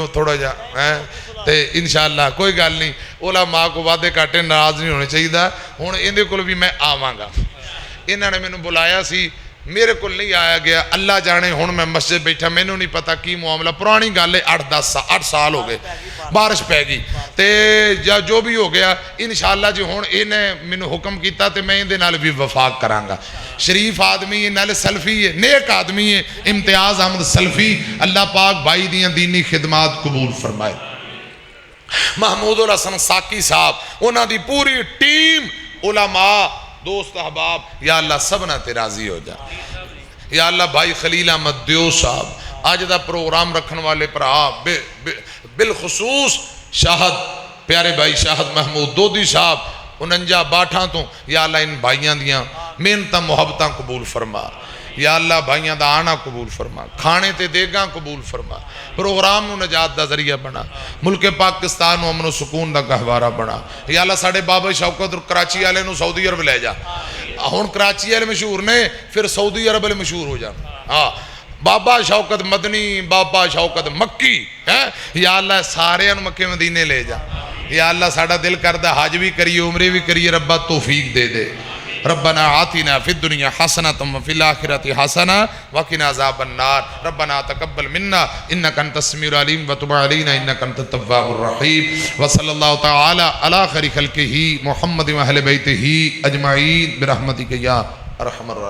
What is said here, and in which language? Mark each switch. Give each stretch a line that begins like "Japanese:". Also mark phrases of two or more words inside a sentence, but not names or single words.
Punjabi: تھوڑا جا تے انشاءاللہ کوئی گل نہیں علماء کو وعدے کاٹے ناراض نہیں ہونے چاہیے ہوں اندے کول بھی میں آواں گا انہوں نے میں نے بلایا سی میرے کول نہیں آیا گیا اللہ جانے ہوں میں مسجد بیٹھا میں نے نہیں پتا کی معاملہ پرانی گل ہے 8 سال ہو گئے بارش پہ گئی تے جو بھی ہو گیا انشاءاللہ جی ہوں انہیں میں نے حکم کیتا تے میں اندے نال بھی وفاق کرانگا شریف آدمی ہے نال سلفی ہے نیک آدمی ہے امتیاز احمد سلفی اللہ پاک بھائی دیاں دینی خدمات قبول فرمائے محمود الحسن ساکی صاحب انہاں دی پوری ٹیم علماء دوست احباب یا اللہ سبنا تے راضی ہو جا یا اللہ بھائی خلیل احمد دیو صاحب آج دا پروگرام رکھن والے پر بالخصوص شاہد پیارے بھائی شاہد محمود دودی صاحب 49 باٹھاں تو یا اللہ ان بھائیاں دیاں محنتاں محبتاں قبول فرما یا اللہ بھائیاں دا آنا قبول فرما، کھانے تے دیگاں قبول فرما، پروگرام نو نجات دا ذریعہ بنا، ملک پاکستان نو امن و سکون دا گہوارہ بنا۔ یا اللہ ساڑے بابا شوکت اور کراچی والے نو سعودی عرب لے جا، ہن کراچی والے مشہور نے پھر سعودی عرب والے مشہور ہو جان۔ ہاں بابا شوکت مدنی، بابا شوکت مکی، یا اللہ سارے ان مکے مدینے لے جا۔ یا اللہ ساڑا دل کردہ حج بھی کریے عمرے بھی کریے، ربا توفیق دے دے۔
Arabic: ربنا آتنا فی الدنیا حسنۃ وفی الآخرۃ حسنۃ وقنا عذاب النار۔ ربنا تقبل منا انک انت السمیع العلیم وتب علینا انک انت التواب الرحیم۔ وصلی اللہ تعالی علی خیر خلقہ محمد و اہل بیتہ اجمعین برحمتک یا ارحم الراحمین۔